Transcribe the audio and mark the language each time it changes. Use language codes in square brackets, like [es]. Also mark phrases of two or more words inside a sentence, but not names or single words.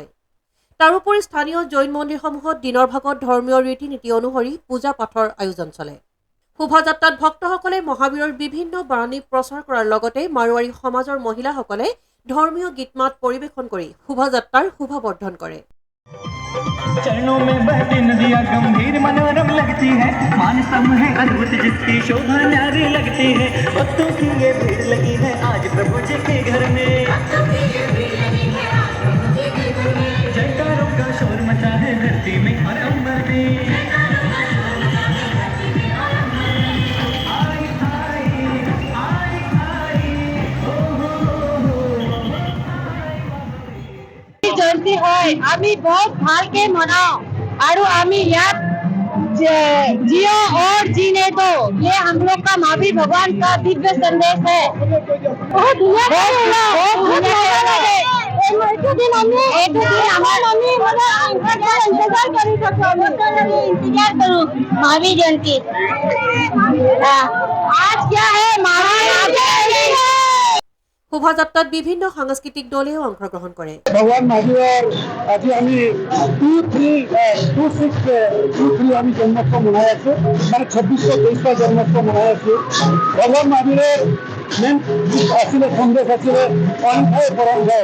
[as] তাৰোপৰি স্থানীয় জৈন মন্দিৰসমূহত দিনৰ ভাগত ধৰ্মীয় ৰীতি নীতি অনুসৰি পূজা পাঠৰ আয়োজন চলে। শোভাযাত্ৰাত ভক্তসকলে মহাবীৰৰ বিভিন্ন বাণী প্ৰচাৰ কৰাৰ লগতে মাৰোৱাৰী সমাজৰ মহিলাসকলে ধৰ্মীয় গীত মাত পৰিৱেশন কৰি শোভাযাত্ৰাৰ শোভাবৰ্ধন কৰে। [hi] चरणों में बहती नदियाँ गंभीर मनोरम लगती है, मान सम है अद्भुत जिसकी शोभा न्यारी लगती है। भक्तों की ये भीड़ लगी है आज प्रभु जी के घर में, जयकारों का शोर मचा है धरती में और अंबर में। [as] জয়ন্তী হয় আমি বহুত ভালকে মনাও [hi] और আমি याद जियो और जीने दो, ये हम लोग का महावीर भगवान का दिव्य संदेश है। बहुत इंतजार करूँ महावीर जयंती। आज क्या है महावीर। [as] শোভাযাত্ৰাত বিভিন্ন সাংস্কৃতিক দলেও অংশগ্ৰহণ কৰে। ভগৱান মহাবীৰৰ আজি আমি 2/3 আমি জন্মোৎসৱ মনাই আছোঁ, মানে 2623 জন্মোৎসৱ মনাই আছোঁ। ভগৱান মহাবীৰৰ মেইন আছিলে সন্দেশ আছিলে অহিংসাই পৰম ধৰ্ম।